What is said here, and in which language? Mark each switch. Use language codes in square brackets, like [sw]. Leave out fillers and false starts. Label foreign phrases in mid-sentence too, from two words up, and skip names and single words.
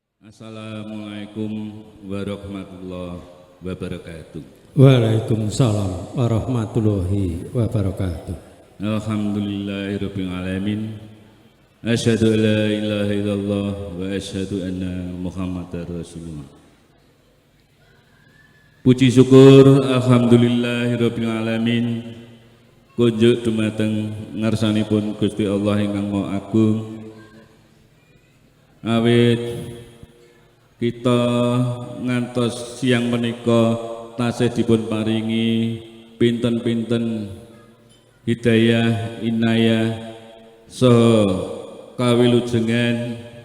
[ar] السلام عليكم ورحمة الله وبركاته. وعليكم السلام ورحمة الله وبركاته. الحمد لله رب العالمين. أشهد أن لا إله إلا الله وأشهد أن محمدا رسول الله. [jv] Puji syukur [ar] الحمد لله رب العالمين. [jv] Kunjuk dumateng ngarsanipun Gusti Allah ingkang Maha Agung. Awit kita ngantos siang menika tasih dipun paringi pinten-pinten hidayah inayah saha kawilujengan